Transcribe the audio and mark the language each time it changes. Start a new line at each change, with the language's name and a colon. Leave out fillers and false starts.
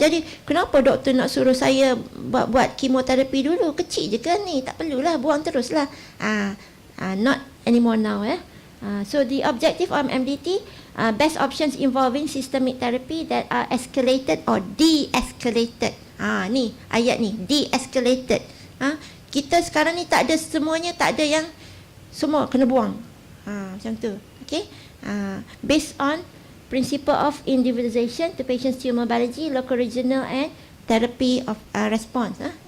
Malay: Jadi kenapa doktor nak suruh saya buat kemoterapi dulu? Kecil je kan ni, tak perlulah, buang teruslah.
English: Not anymore now. So the objective of MDT, best options involving systemic therapy that are escalated or de-escalated.
Malay: Ni ayat ni, de-escalated. Kita sekarang ni tak ada semuanya, tak ada yang semua kena buang. Macam tu. Okay.
English: Based on principle of individualization to patient's tumor biology, local, regional and therapy of response.